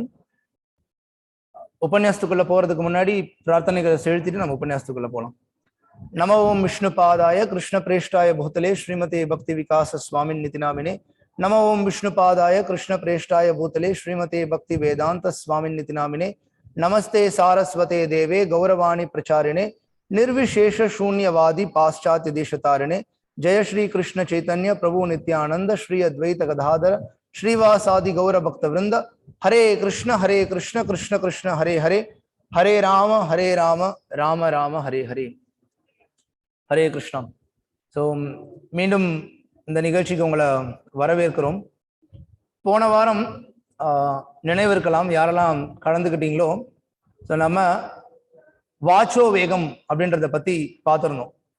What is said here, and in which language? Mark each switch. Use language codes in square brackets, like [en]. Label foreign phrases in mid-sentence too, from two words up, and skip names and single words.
[ta] உபன்யாசத்துக்குள்ள போறதுக்கு முன்னாடி பிரார்த்தனைகளை செலுத்திட்டு நம்ம உபன்யாசத்துக்குள்ள போகலாம். [sa] नम ओम् विष्णु पादाय कृष्ण प्रेष्ठाय भूतले श्रीमते भक्ति विकास स्वामिन् इतिनामिने. नम ओम् विष्णु पादाय कृष्ण प्रेष्ठाय भूतले श्रीमते भक्ति वेदान्त स्वामिन् इतिनामिने. नमस्ते सारस्वते देवे गौरवाणी प्रचारिणे निर्विशेष शून्यवादी पाश्चात्य देशतारिणे. जय श्री कृष्ण चैतन्य प्रभु नित्यानंद श्री अद्वैत गदाधर श्रीवासादि गौर भक्त वृंद. हरे कृष्ण कृष्ण कृष्ण हरे हरे, हरे राम राम राम हरे हरे. हरे कृष्णा. [ta] ஸோ மீண்டும் இந்த நிகழ்ச்சிக்கு உங்களை வரவேற்கிறோம். போன வாரம் நினைவிருக்கலாம் யாரெல்லாம் கலந்துக்கிட்டீங்களோ, ஸோ நம்ம [sa] வாச்சோ வேகம் [ta] அப்படின்றத பத்தி பார்த்துருந்தோம்.